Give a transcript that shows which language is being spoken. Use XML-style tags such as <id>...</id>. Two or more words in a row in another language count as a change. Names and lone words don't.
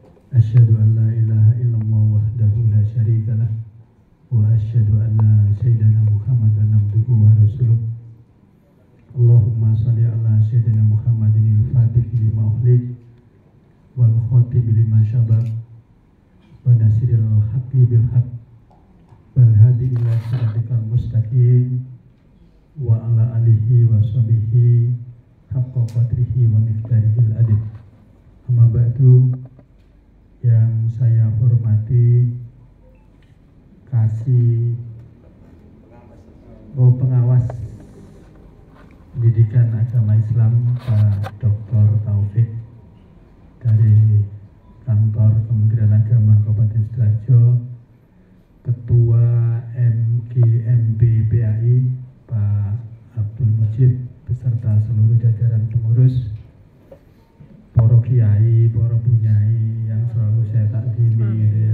<ar>أشهد أن لا إله إلا الله وحده لا شريك له وأشهد أن سيدنا محمدا عبده ورسوله. اللهم صل على سيدنا محمد الفاتح لما أغلق والخاتم لما سبق وناصر الحق بالحق والهادي إلى صراطك المستقيم وعلى آله وصحبه حق قدره ومقداره العظيم. أما بعد.</ar> <id>Yang saya hormati pengawas pendidikan agama Islam Pak Dr. Taufik dari kantor Kementerian Agama Kabupaten Sidoarjo, Ketua MGMB-PAI Pak Abdul Mujib beserta seluruh jajaran pengurus, para kiai, para bunyai yang selalu saya takdimi gitu ya.</id>